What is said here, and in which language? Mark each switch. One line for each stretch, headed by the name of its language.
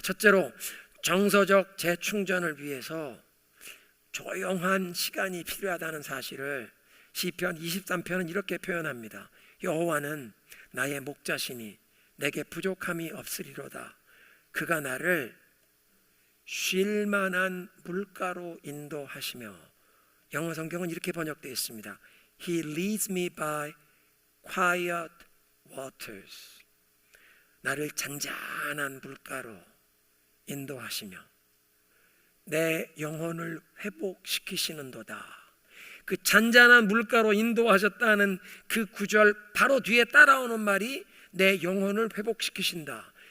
Korean: 첫째로, 정서적 재충전을 위해서 조용한 시간이 필요하다는 사실을 시편 23편은 이렇게 표현합니다. 여호와는 나의 목자시니 내게 부족함이 없으리로다. 그가 나를 쉴 만한 물가로 인도하시며, 영어 성경은 이렇게 번역되어 있습니다.
English: He leads me by quiet waters.
Korean: 나를 잔잔한 물가로 인도하시며 내 영혼을 회복시키시는도다. 그 잔잔한 물가로 인도하셨다는 그 구절 바로 뒤에 따라오는 말이 내 영혼을 회복시키신다.